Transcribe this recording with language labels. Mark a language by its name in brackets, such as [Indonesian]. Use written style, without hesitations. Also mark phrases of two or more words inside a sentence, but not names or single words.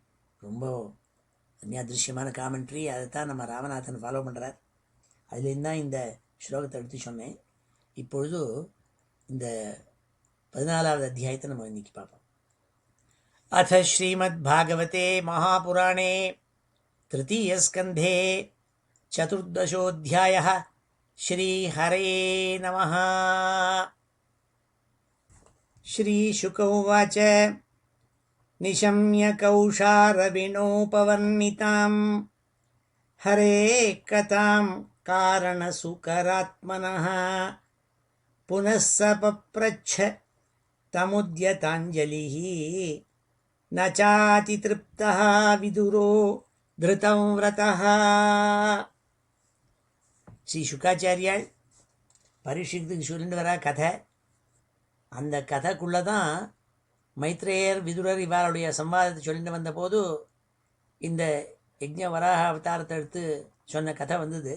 [Tamil] ரொம்ப அந்யாதிருஷ்யமான காமெண்ட்ரி. அதை தான் நம்ம ராமநாதன் ஃபாலோ பண்ணுறார். அதுலேருந்து தான் இந்த ஸ்லோகத்தை எடுத்து சொன்னேன். இப்பொழுது இந்த 14வது அத்தியாயத்தை நம்ம இன்னைக்கு பார்ப்போம். [Sanskrit] अथ श्रीमद् भागवते महापुराणे तृतीयस्कन्धे चतुर्दशोऽध्यायः. श्रीहरे नमः. श्रीशुक उवाच निशम्य कौशारविणोपवर्णितां हरे कथां कारणसुकरात्मनः पुनः स पप्रच्छ तमुद्यताञ्जलिः न चातितृप्तः विदुरो धृत व्रतः. [Tamil] ஸ்ரீ சுக்காச்சாரியால் பரீட்சித்துக்கு சொல்லிட்டு வர கதை, அந்த கதைக்குள்ளே தான் மைத்ரேயர் விதுரர் இவருடைய சம்வாதத்தை சொல்லிட்டு வந்தபோது இந்த யஜ்ஞ வராக அவதாரத்தை எடுத்து சொன்ன கதை வந்தது.